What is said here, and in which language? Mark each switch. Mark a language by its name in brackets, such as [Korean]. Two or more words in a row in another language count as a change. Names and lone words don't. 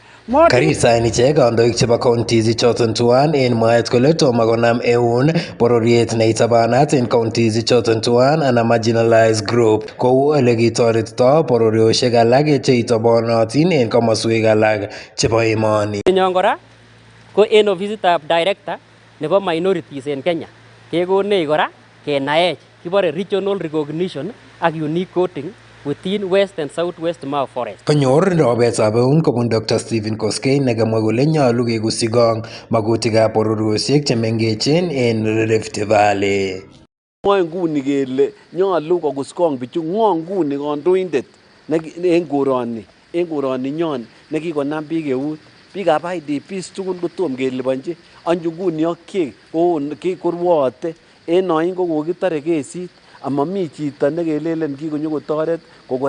[Kalenjin] Karisain ichek kandoik chebo counties choton tuan en mwaet kole tomo konam eun bororiet neitabanat en counties choton tuan ana [English] marginalized group [Kalenjin] kou ole kitoretito bororiosiek alak cheitobonotin en komoswek alak chebo emoni. Nenyon kora ko en ofisitab director nebo minorities en Kenya kekonech kora kenaech kibore [English] regional recognition [Kalenjin] ak [English] unique coding within West and Southwest Mau Forest. [Kalenjin] Konyor robetab eun kobun Dr. Stephen Koskei nekamwa kole nyolu kekusyi gong magutikab bororiosiek chemengechen en Rift Valley. Mwoe nguni kele nyolu kokus gong bichu ng'o nguni kandoindet en koroni nyon nekikonam biik eut biikab IDPs tugul kotom keliponji anju nguni Okiek korwote en oin ko kokitore kesit amami chito nekelelen kikonyo kotoret kokora.